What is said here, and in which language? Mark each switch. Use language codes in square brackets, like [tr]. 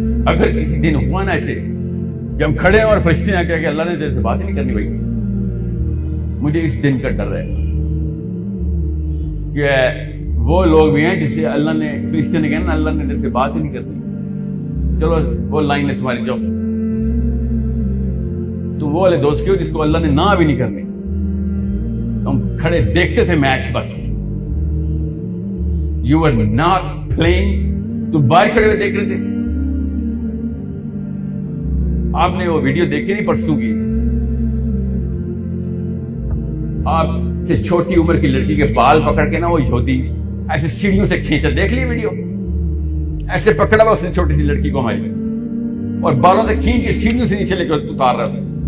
[ur] اگر کسی دن ہوا نا ایسے کہ ہم کھڑے ہیں اور فرشتے ہیں کہ اللہ نے تیرے سے بات ہی نہیں کرنی بھائی, مجھے اس دن کا ڈر ہے کہ وہ لوگ بھی ہیں جس سے اللہ نے, فرشتے نے کہا نا اللہ نے تیرے سے بات ہی نہیں کرنی, چلو وہ لائن ہے تمہاری جاؤ. تو وہ والے دوست کیوں جس کو اللہ نے نہ بھی نہیں کرنی. ہم کھڑے دیکھتے تھے میچ بس. [en] you are not playing, [ur] تو باہر کھڑے ہوئے دیکھ رہے تھے. آپ نے وہ ویڈیو دیکھی نہیں پرسوں کی, آپ سے چھوٹی عمر کی لڑکی کے بال پکڑ کے نا وہ یہودی ایسے سیڑھیوں سے کھینچا, دیکھ لی ویڈیو, ایسے پکڑا ہوا اس نے چھوٹی سی لڑکی کو ہماری, اور بالوں سے کھینچ کے سیڑھیوں سے نیچے لے کے اتار رہا تھا.